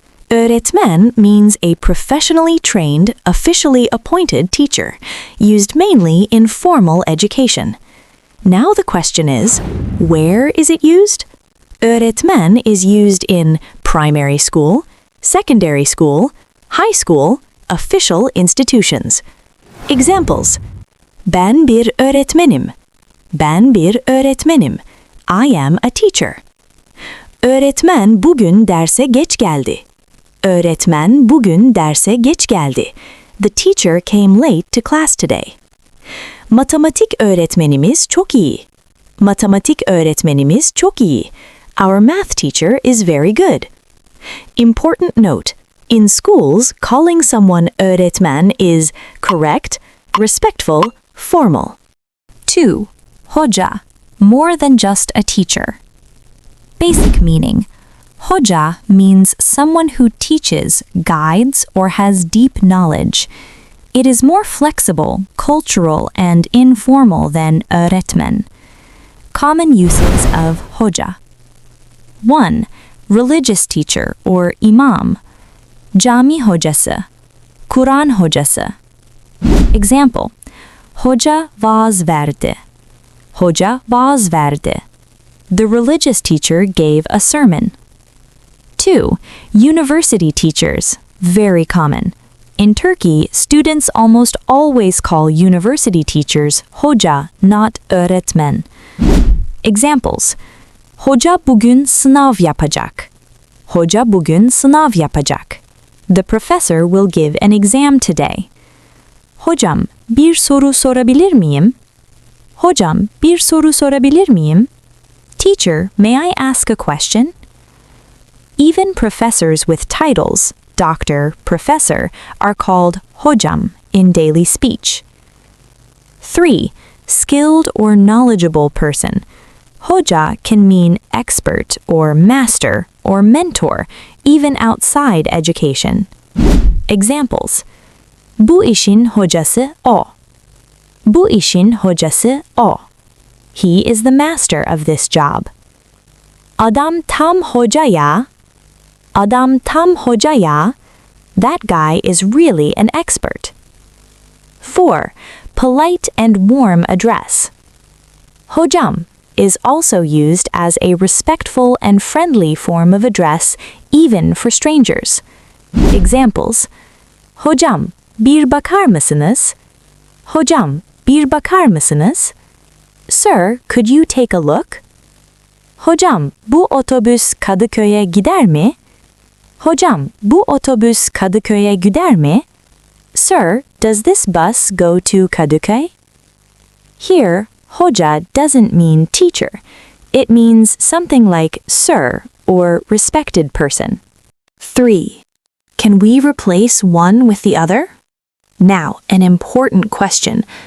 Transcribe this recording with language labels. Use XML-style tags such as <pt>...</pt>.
<en>Öğretmen means a professionally trained, officially appointed teacher, used mainly in formal education. Now the question is, where is it used? Öğretmen is used in primary school, secondary school, high school, official institutions.</en> <tr>Examples: Ben bir öğretmenim. Ben bir öğretmenim.</tr> <en>I am a teacher.</en> <tr>Öğretmen bugün derse geç geldi. Öğretmen bugün derse geç geldi.</tr> <en>The teacher came late to class today.</en> <tr>Matematik öğretmenimiz çok iyi. Matematik öğretmenimiz çok iyi.</tr> <en>Our math teacher is very good. Important note: in schools, calling someone öğretmen is correct, respectful, formal. 2. Hoca, more than just a teacher. Basic meaning. Hoca means someone who teaches, guides, or has deep knowledge. It is more flexible, cultural, and informal than öğretmen. Common uses of hoca. 1. Religious teacher or imam.</en> <tr>Cami hocası, Kur'an hocası. Example: Hoca vaaz verdi. Hoca vaaz verdi.</tr> <en>The religious teacher gave a sermon. 2. University teachers, very common. In Turkey, students almost always call university teachers hoca, not öğretmen.</en> <tr>Examples: Hoca bugün sınav yapacak. Hoca bugün sınav yapacak.</tr> <en>The professor will give an exam today.</en> <tr>Hocam, bir soru sorabilir miyim? Hocam, bir soru sorabilir miyim?</tr> <en>Teacher, may I ask a question? Even professors with titles, doctor, professor, are called hocam in daily speech. 3. Skilled or knowledgeable person. Hoca can mean expert or master or mentor, even outside education.</en> <tr>Examples: Bu işin hocası o. Bu işin hocası o.</tr> <en>He is the master of this job.</en> <tr>Adam tam hoca ya. Adam tam hoca ya.</tr> <en>That guy is really an expert. 4. Polite and warm address. Hocam is also used as a respectful and friendly form of address, even for strangers.</en> <tr>Examples: Hocam, bir bakar mısınız? Hocam, bir bakar mısınız?</tr> <en>Sir, could you take a look?</en> <tr>Hocam, bu otobüs Kadıköy'e gider mi? Hocam, bu otobüs Kadıköy'e gider mi?</tr> <en>Sir, does this bus go to Kadıköy? Here, hoca doesn't mean teacher. It means something like sir or respected person. 3. Can we replace one with the other? Now, an important question.</en>